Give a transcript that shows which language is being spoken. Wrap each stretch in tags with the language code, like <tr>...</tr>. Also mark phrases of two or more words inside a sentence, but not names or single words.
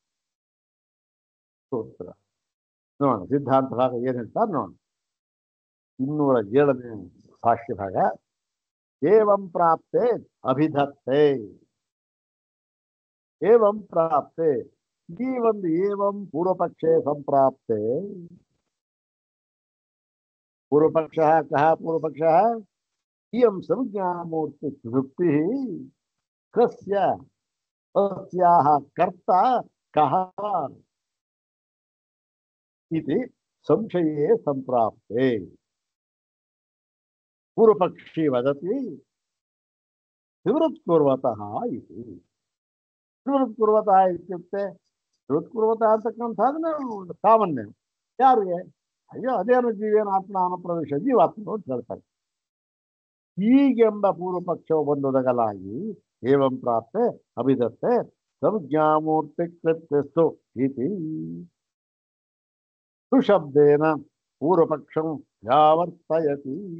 <kn>ಸೂತ್ರ ನೋಡೋಣ. ಸಿದ್ಧಾಂತ ಭಾಗ ಏನ್ ಹೇಳ್ತಾರೆ ನೋಡೋಣ. 207ನೇ ಭಾಷ್ಯ ಭಾಗ.</kn> <sa>ಏವಂ ಪ್ರಾಪ್ತೆ ಅಭಿಧತ್ತೆ. ಏವಂ ಪ್ರಾಪ್ತೆ,</sa> <kn>ಈ ಒಂದು</kn> <sa>ಏವಂ ಪೂರ್ವಪಕ್ಷೆ ಸಂಪ್ರಾಪ್ತೆ. ಪೂರ್ವಪಕ್ಷ ಕಹ? ಪೂರ್ವಪಕ್ಷ ಇಯಂ ಸಂಜ್ಞಾಮೂರ್ತಿ ತೃಪ್ತಿ ಕಸ್ಯ ಅಸ್ಯಾಹ ಕರ್ತಾ ಕಹ ಇತಿ ಸಂಶಯೇ ಸಂಪ್ರಾಪ್ತೆ. ಪೂರ್ವಪಕ್ಷಿ ವದತಿ ನಿವೃತ್ಪೂರ್ವತಃ ಇತಿ. ನಿವೃತ್ಪೂರ್ವತಃ ಇತ್ಯುಕ್ತೆ,</sa> <kn>ನಿವೃತ್ಪೂರ್ವತಃ ಅಂತಕ್ಕಂಥದ್ದು ಸಾಮಾನ್ಯ. ಯಾರಿಗೆ? ಅಯ್ಯೋ ಅದೇನು</kn> <sa>ಜೀವೇನ ಆತ್ಮ ಅನುಪ್ರವೇಶ,</sa> <kn>ಜೀವಾತ್ಮ ಅಂತ ಹೇಳ್ತಾರೆ. ಹೀಗೆಂಬ ಪೂರ್ವಪಕ್ಷವು ಬಂದೊದಗಲಾಗಿ</kn> <sa>ಏವಂ ಪ್ರಾಪ್ತೆ ಅಭಿಧತ್ತೆ ಸಂಜ್ಞಾಮೂರ್ತಿ ಕೃತ್ಯಸ್ತು ಇತಿ ಸುಶಬ್ದೇನ ಪೂರ್ವಪಕ್ಷಂ ವ್ಯಾವರ್ತಯತಿ.</sa>